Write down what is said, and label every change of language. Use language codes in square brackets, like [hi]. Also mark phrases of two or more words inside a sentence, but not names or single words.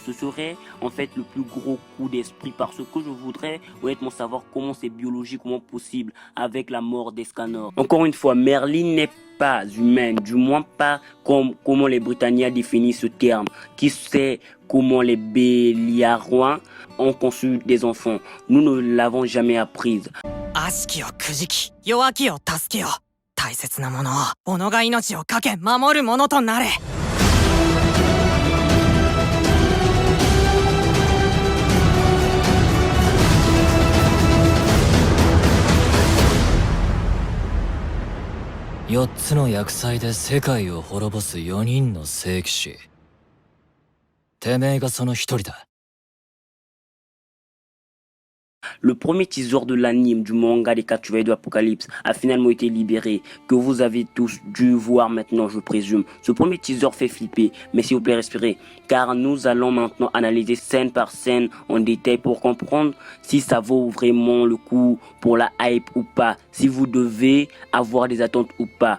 [fr] Ce serait en fait le plus gros coup d'esprit, parce que je voudrais honnêtement savoir comment c'est biologiquement possible avec la mort d'Escanor. Encore une fois, Merlin n'est pas humaine, du moins pas comme comment les Britanniens définissent ce terme. Qui sait comment les Béliarois ont conçu des enfants? Nous ne l'avons jamais apprise. [ja] 大切なものを己が命を懸け守るものとなれ。4つの厄災で世界を滅ぼす4人の聖騎士。てめえがその一人だ。 [fr] Le premier teaser de l'anime du manga des 4 chevaliers de l'Apocalypse a finalement été libéré, que vous avez tous dû voir maintenant, je présume. Ce premier teaser fait flipper, mais s'il vous plaît respirez, car nous allons maintenant analyser scène par scène en détail pour comprendre si ça vaut vraiment le coup pour la hype ou pas, si vous devez avoir des attentes ou pas.